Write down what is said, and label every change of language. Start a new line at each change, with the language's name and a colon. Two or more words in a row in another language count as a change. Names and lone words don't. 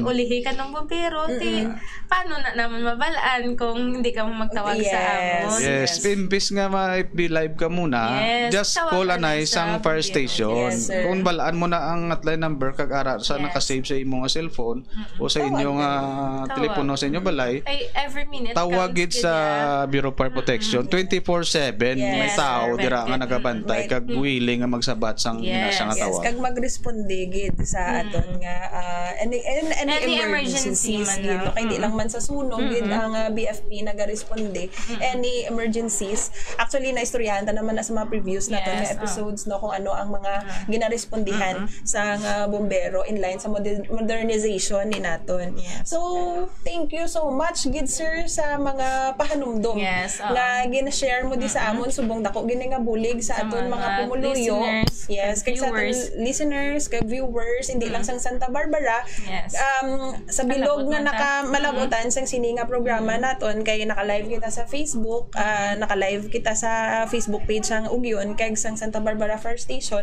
Hiligaynon: Ulihi ka ng bumbero. Paano na naman mabalaan kung hindi ka magtawag sa amon? Yes, imbis nga ma-FB live ka muna,
English: Yes, just
Hiligaynon: tawagan
English: call
Hiligaynon: na anay sa sang fire
English: video. station. Yes, sir.
Hiligaynon: Kung balaan mo na ang hotline number kag ara sa
English: Yes.
Hiligaynon: nakasave sa imong nga cellphone o sa inyong Tawag. telepono sa inyong balay,
English: Ay, every minute
Hiligaynon: tawagid
English: counts
Hiligaynon: sa gid Bureau of Fire Protection 24/7 may
English: Yes,
Hiligaynon: tao
English: sir.
Hiligaynon: dira nga nagabantay kag willing nga magsabat sang
English: Yes.
Hiligaynon: ina nga
English: Yes,
Hiligaynon: tawag. kag magresponde gid sa aton nga any
English: Any emergencies
Hiligaynon: emergency man gid no? na. Kay di lang man sa sunog gid ang BFP nagaresponde
English: any emergencies
Hiligaynon: actually na istoryahan ta naman na sa mga previews naton
English: Yes,
Hiligaynon: nga episodes no kung ano ang mga ginarespondihan sa bombero
English: in line
Hiligaynon: sa modernization ni naton.
English: Yes. So thank you so much
Hiligaynon: gid sir sa mga pahanumdom
English: Yes,
Hiligaynon: nga gina-share mo di sa amon subong dako gini nga bulig sa aton mga pumuluyo.
English: listeners,
Hiligaynon: Yes, kay sa aton
English: viewers.
Hiligaynon: listeners, kay viewers, hindi lang sang Santa Barbara.
English: Yes.
Hiligaynon: Sa bilog Malabot nga man ta. nakamalabutan sang sini nga programa naton kay naka-live kita sa Facebook, naka-live kita sa Facebook page sang Ugyon kay sang Santa Barbara Fire Station.